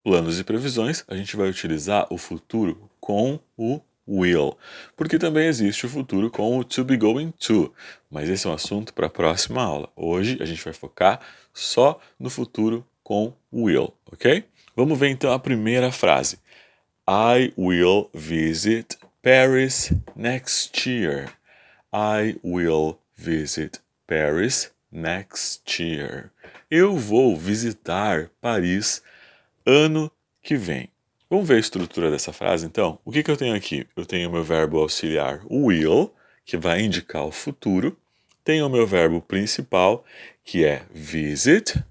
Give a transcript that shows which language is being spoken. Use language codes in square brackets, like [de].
[pt] Planos e previsões, a gente vai utilizar o futuro com o will, porque também existe o futuro com o to be going to, mas esse é um assunto para a próxima aula. Hoje a gente vai focar só no futuro com will, ok? Vamos ver então a primeira frase. [en] I will visit Paris next year. I will visit Paris next year. [pt] Eu vou visitar Paris ano que vem. Vamos ver a estrutura dessa frase, então? O que eu tenho aqui? Eu tenho o meu verbo auxiliar will, que vai indicar o futuro. Tenho o meu verbo principal, que é visit.